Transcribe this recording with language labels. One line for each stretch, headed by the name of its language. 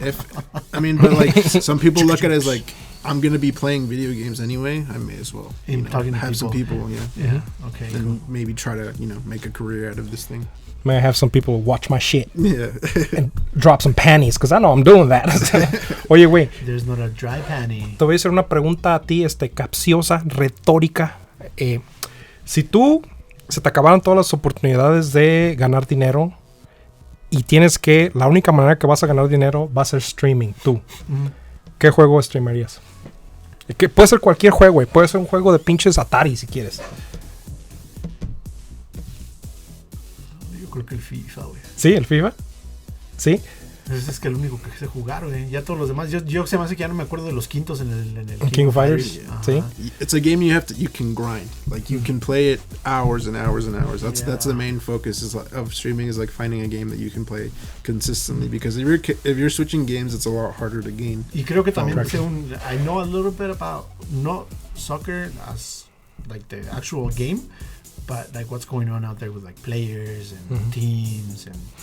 English: But like some people look at it as like, I'm going to be playing video games anyway. I may as well have some people. Yeah. Okay. And maybe try to, make a career out of this thing. May I have some people watch my shit? Yeah. And drop some panties, because I know I'm doing that.
Spanish: Oye, güey.
English: There's not a dry panty.
Spanish: Te voy a hacer una pregunta a ti, capciosa, retórica. Si se te acabaron todas las oportunidades de ganar dinero y la única manera que vas a ganar dinero va a ser streaming, tú. ¿Qué juego streamerías? Que puede ser cualquier juego, güey. Puede ser un juego de pinches Atari si quieres. Yo creo que el FIFA, güey. ¿Sí? ¿El FIFA? ¿Sí? Es que el único que sé jugar, güey. Ya todos los demás. Yo se me hace que ya no me acuerdo de los quintos en el King of Fighters. Sí.
English: It's a game you can grind. Like you can play it hours and hours and hours. That's the main focus of streaming, is like finding a game that you can play consistently. Because if you're switching games, it's a lot harder to gain.
Spanish: Y creo que también
English: I know a little bit about not soccer as like the actual game, but like what's going on out there with like players and teams and